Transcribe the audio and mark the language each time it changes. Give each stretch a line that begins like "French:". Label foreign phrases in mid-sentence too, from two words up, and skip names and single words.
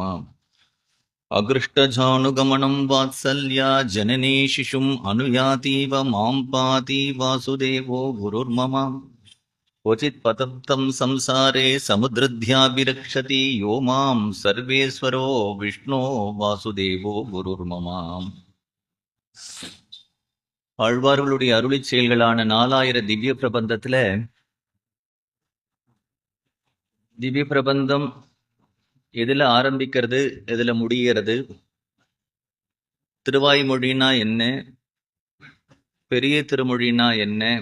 Sanskrit: अगृष्टजानुगमनं वात्सल्या जननी शिशुम् अनुयातीव मां पाति वासुदेवो गुरुर्मम। क्वचित् पतन्तं संसारे समुद्रध्याभिरक्षति यो मां सर्वेश्वरो विष्णो वासुदेवो गुरुर्मम.
Tamil: ஆழ்வார்களுடைய அருளிச் செயல்களான 4000 திவ்ய பிரபந்தத்துல திவ்ய பிரபந்தம் எதுல ஆரம்பிக்கிறது, எதுல முடிகிறது, திருவாய்மொழினா என்ன, பெரிய திருமொழினா என்ன,